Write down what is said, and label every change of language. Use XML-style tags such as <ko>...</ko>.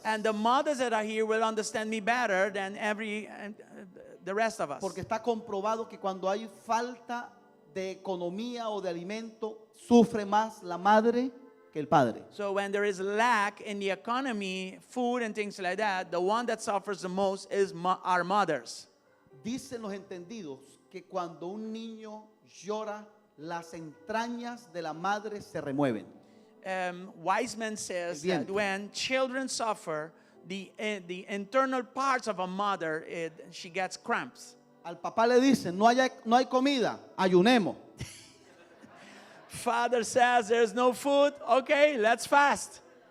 <en>And the mothers that are here will understand me better than the rest of us.</en> <es>Porque está comprobado que cuando hay falta de economía o de alimento, sufre más la madre que el padre.</es> <en>So when there is lack in the economy, food and things like that, the one that suffers the most is our mothers.</en> <es>Dicen los entendidos que cuando un niño llora, las entrañas de la madre se remueven.</es> <en>Wiseman says</en> <es>El</es> <en>that</en> <es>vientre.</es> <en>when children suffer, the internal parts of a mother, she gets cramps.</en> <es>Al papá le dicen, no hay comida, ayunemos.</es> <en>Father says there's no food, okay, let's fast.</en>